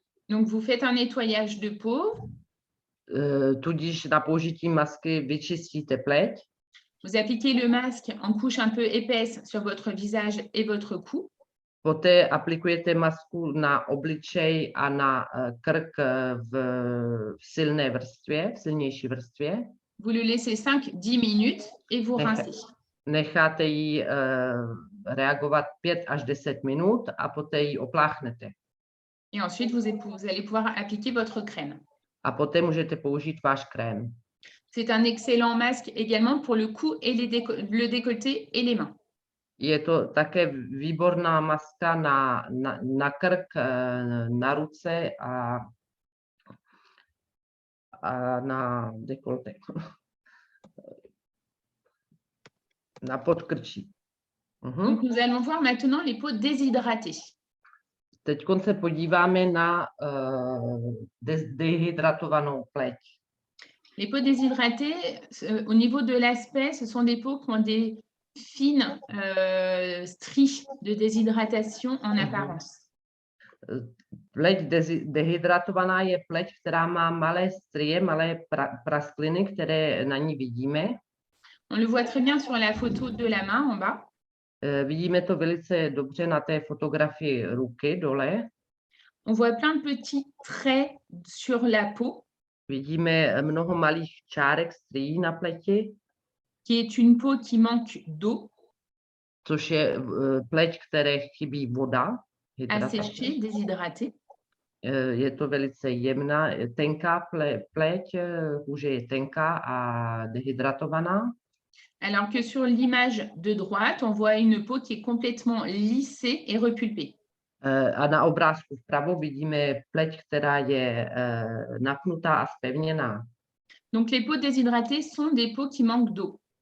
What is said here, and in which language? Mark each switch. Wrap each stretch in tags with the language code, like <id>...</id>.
<fr>Donc, vous faites un nettoyage de peau.</fr> <cs>Tudíž na použití masky vyčistíte pleť.</cs> <fr>Vous appliquez le masque en couche un peu épaisse sur votre visage et votre cou.</fr> <cs>Poté aplikujete masku na obličej a na krk v silné vrstvě, v silnější vrstvě.</cs> <fr>Vous le laissez 5-10 minutes et vous</fr> <cs>Nech-</cs> <fr>rincez.</fr> <cs>Necháte ji reagovat 5 až 10 minut a poté ji opláchnete.</cs> <fr>Et ensuite, vous allez pouvoir appliquer votre crème.</fr> <cs>A poté můžete použít váš krém.</cs> <fr>C'est un excellent masque également pour le cou et le décolleté et les mains.</fr> <cs>Je to také výborná maska na krk, na ruce a na dekolte. Na podkrčí.</cs> <fr>Donc, nous allons voir maintenant les peaux déshydratées.</fr> <cs>Teď se podíváme na dehydratovanou pleť.</cs> <fr>Les peaux déshydratées, au niveau de l'aspect, ce sont des peaux qui ont des fines stries de déshydratation en apparence.</fr> <cs>Pleť dehydratovaná je pleť, která má malé strie, malé praskliny, které na ní vidíme.</cs> <fr>On le voit très bien sur la photo de la main en bas.</fr> <cs>Vidíme to velice dobře na té fotografii ruky dole.</cs> <fr>On voit plein de petits traits sur la peau.</fr> <cs>Vidíme mnoho malých čárek strií na pleti.</cs> <fr>Qui est une peau qui manque d'eau.</fr> <cs>Což je pleť, které chybí voda.</cs> <fr>Asséchée, déshydratée.</fr> <cs>Je to velice jemná, tenká pleť, kůže je tenká a dehydratovaná.</cs> <fr>Alors que sur l'image de droite, on voit une peau qui est complètement lissée et repulpée.</fr> <cs>A na obrázku vpravo vidíme pleť, která je napnutá a zpevněná.</cs> <fr>Donc les peaux déshydratées sont des peaux qui manquent d'eau.</fr>